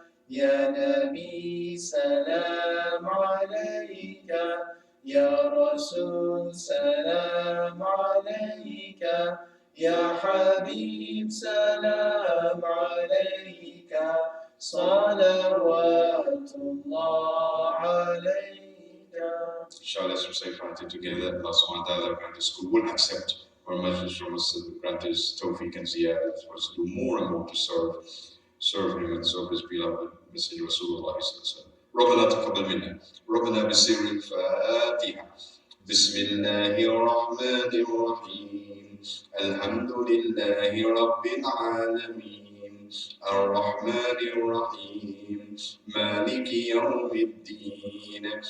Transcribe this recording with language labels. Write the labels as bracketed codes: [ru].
[ar] يا نبي سلام عليك يا رسول سلام عليك يا حبيب سلام عليك صلوات الله عليك. [en] Inshallah, let's recite Fatiha together. Allah subhanahu wa ta'ala grant us will accept our message from us, grant us tawfiq and ziyadah for us to do more and more to serve him and serve his beloved Messenger Rasulullah sallallahu alaihi wasallam. [ar] ربنا تقبل منا ربنا بسر الفاتحة بسم الله الرحمن الرحيم الحمد لله رب العالمين الرحمن الرحيم مالك يوم الدين